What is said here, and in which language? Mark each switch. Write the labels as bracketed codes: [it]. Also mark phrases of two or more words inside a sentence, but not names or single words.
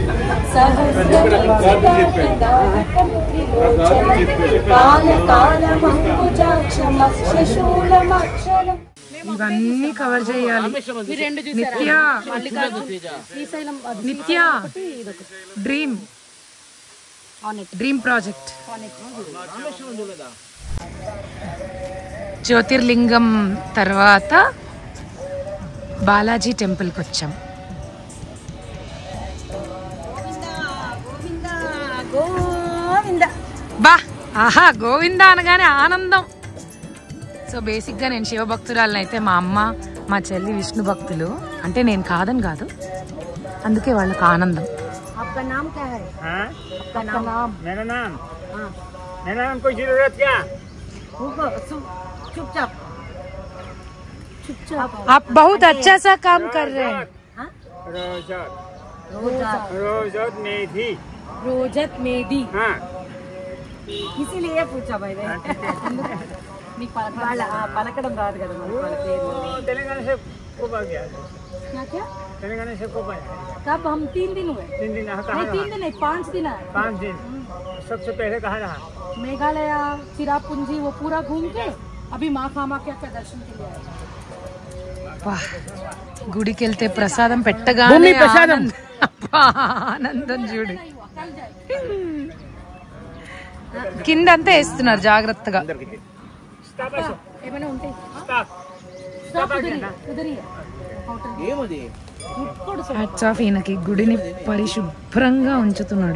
[sa] काल कालमंकुजाक्षमक्षशूलमक्षरम्. [te] ఇవన్నీ కవర్ చేయాలి. నిత్య నిత్య [en] dream project. [te] జ్యోతిర్లింగం తర్వాత బాలాజీ టెంపుల్కి వచ్చాం. బా ఆహా, గోవింద అనగానే ఆనందం. సో బేసిక్గా నేను శివభక్తురాలని అయితే మా అమ్మ మా చెల్లి విష్ణు భక్తులు. అంటే నేను కాదని కాదు, అందుకే వాళ్ళకి ఆనందం. [hi] आपका नाम क्या है? आपका नाम? मेरा नाम कोई जरूरत क्या? चुपचाप चुपचाप। आप बहुत अच्छा सा काम कर रहे हैं. रोजत मेधी. [te] రోజత్ మేది. [hi] हाँ, इसीलिए पूछा भाई ने। [te] పలకడం రాదు కదా మరి వాళ్ళ పేరు. [hi] तेलंगाना से कब आ गया? क्या क्या? तेलंगाना से कब आया? कब? हम 3 दिन हुए. 3 दिन यहाँ नहीं कहाँ 3 रहा? दिन नहीं, 5 दिन आए. 5 दिन. सबसे पहले कहाँ रहा? मेघालय, चिरापुंजी वो पूरा घूम के अभी माँ कामाख्या का दर्शन के लिए आए. [te] గుడికి వెళ్తే ప్రసాదం పెట్టగానే ఆనందం చూడు. కింద అంతా వేస్తున్నారు జాగ్రత్తగా. ఏమైనా ఉంటాయి. [en] hats off [te] ఈయనకి, గుడిని పరిశుభ్రంగా ఉంచుతున్నాడు.